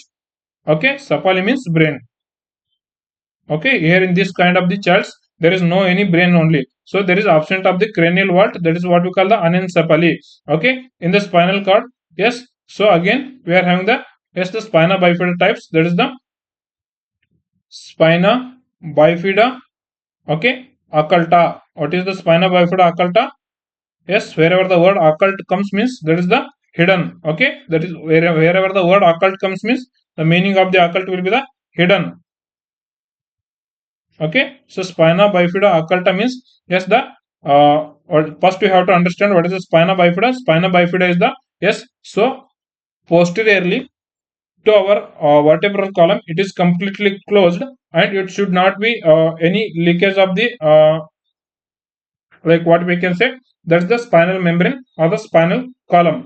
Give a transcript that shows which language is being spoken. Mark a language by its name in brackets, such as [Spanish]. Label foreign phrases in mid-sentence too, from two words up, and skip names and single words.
[English] Okay, cephaly means brain. Okay, here in this kind of the charts, there is no any brain only. So there is absent of the cranial vault. That is what we call the anencephaly. Okay, in the spinal cord, yes. So again, we are having the, yes, the spina bifida types. That is the spina bifida. Okay, occulta. What is the spina bifida occulta? Yes, wherever the word occult comes means that is the hidden. Okay, that is wherever the word occult comes means the meaning of the occult will be the hidden. Okay, so spina bifida occulta means, yes, the first we have to understand what is the spina bifida. Spina bifida is the, yes, so posteriorly to our vertebral column, it is completely closed, and it should not be any leakage of the like what we can say, that's the spinal membrane or the spinal column.